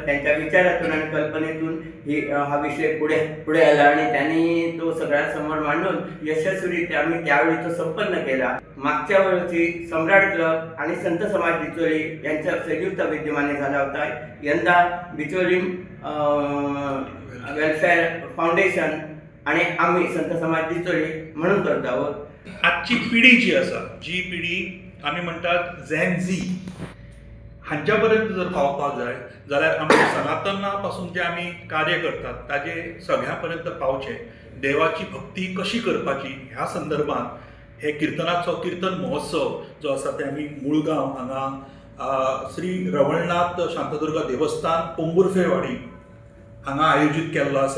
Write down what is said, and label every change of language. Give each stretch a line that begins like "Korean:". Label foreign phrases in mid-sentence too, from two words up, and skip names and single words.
Marathi: त्यांच्या विचारातून आणि कल्पनेतून हा विषय पुढे आला आणि त्यांनी तो सगळ्यांसमोर मांडून यशस्वीरित्या आम्ही त्यावेळी तो संपन्न केला। मागच्या वर्षी सम्राट क्लब आणि संत समाज बिचोली यांच्या संयुक्त विद्यमाने झाला होता। यंदा बिचोली वेलफेअर फाउंडेशन आणि आम्ही संत समाज बिचोली म्हणून करत आहोत।
Konkani: आजची पिढी जी आसा, जी पिढी आमी म्हणटात झेन झी, हांच्या पर्यंत जर पावपाक जाय जाल्यार आमी सनातना पासून जे आमी कार्य करतात ताजे सगळ्या पर्यंत पावचे। देवाची भक्ती कशी करपाची ह्या संदर्भात हे कीर्तनाचो कीर्तन महोत्सव जो आसा ते आमी मुळगांव हांगा श्री रवळनाथ शांतदुर्गा देवस्थान पोंबुर्फेवाडी हांगा आयोजीत केल्लो आसा।